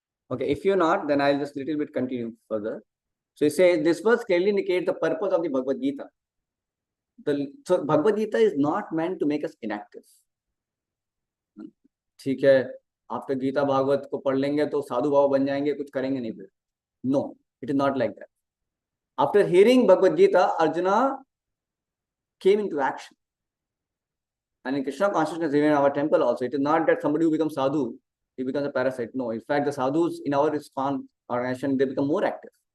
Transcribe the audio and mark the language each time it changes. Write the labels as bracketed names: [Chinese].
[English] Okay, if you're not, then I'll just little bit continue further. So he says, this verse clearly indicates the purpose of the Bhagavad Gita. So Bhagavad Gita is not meant to make us inactive. [Hindi] ठीक है, आपका गीता भागवत को पढ़ लेंगे तो साधु बाबा बन जाएंगे, कुछ करेंगे नहीं फिर. [English] No, it is not like that. After hearing Bhagavad Gita, Arjuna came into action. And in Krishna consciousness, even in our temple also, it is not that somebody who becomes sadhu, he becomes a parasite. No, in fact, the sadhus in our ISKCON organization, they become more active.